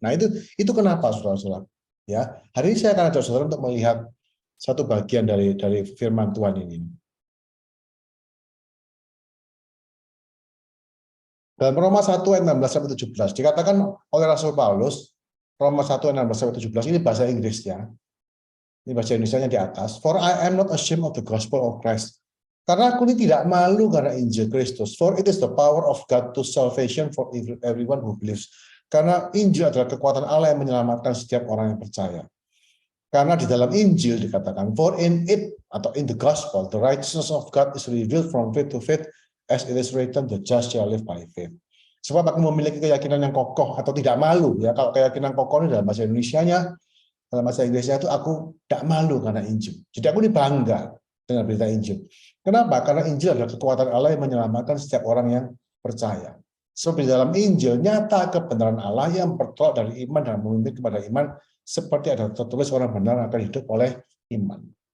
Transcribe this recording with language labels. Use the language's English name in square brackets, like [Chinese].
[Indonesian] Nah itu kenapa saudara-saudara? Ya, hari ini saya akan ajak saudara untuk melihat satu bagian dari firman Tuhan ini. Dalam Roma 1 ayat 16-17 dikatakan oleh Rasul Paulus, Roma 1 ayat 16-17 ini bahasa Inggris ya. Ini bahasa Indonesianya di atas. [English] For I am not ashamed of the gospel of Christ. [Indonesian] Karena aku ini tidak malu karena Injil Kristus. [English] For it is the power of God to salvation for everyone who believes. [Indonesian] Karena Injil adalah kekuatan Allah yang menyelamatkan setiap orang yang percaya. Karena di dalam Injil dikatakan, [English] for in it, [Indonesian] atau [English] in the gospel, the righteousness of God is revealed from faith to faith, as it is written, the just shall live by faith. [Indonesian] Sebab aku memiliki keyakinan yang kokoh atau tidak malu. Ya, kalau keyakinan kokoh ini dalam bahasa Indonesianya, dalam bahasa Inggrisnya itu aku tidak malu karena Injil. Jadi aku ini bangga dengan berita Injil. Kenapa? Karena Injil adalah kekuatan Allah yang menyelamatkan setiap orang yang percaya. Sebab di dalam Injil nyata kebenaran Allah yang bertolak dari iman dan memimpin kepada iman, seperti ada tertulis orang benar akan hidup oleh iman.